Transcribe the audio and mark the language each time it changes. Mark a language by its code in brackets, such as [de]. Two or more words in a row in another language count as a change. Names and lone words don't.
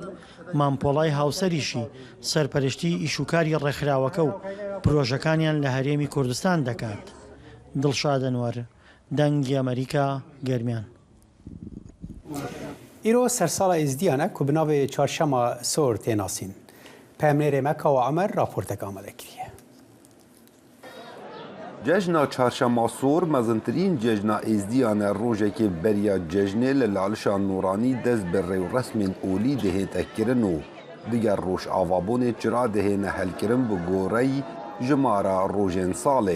[ckb] مامپۆڵای هاوسەریشی سەرپەرشتی ئیشوکاری ڕێکخراوەکە و پرۆژەکانیان لە هەرێمی کوردستان دەکات. دڵشادەنوەر، دەنگی ئەمریکا، گەرمیان. [ku] ئیرۆ سەرساڵە ئێزدیانە کو بناوێ چارشەما سۆر تێناسین. پەیامنێرê me Kawa Amer raportek amade kiriye. Cejna çarşema sor mezintirîn cejna êzdiyan e rojekê beriya cejnê li lalişa nûranî dest bi rêwresmên olî dihête kirin û diger rojavabûnê çira dihêne helkirin bi gorey ji mara rojên salê.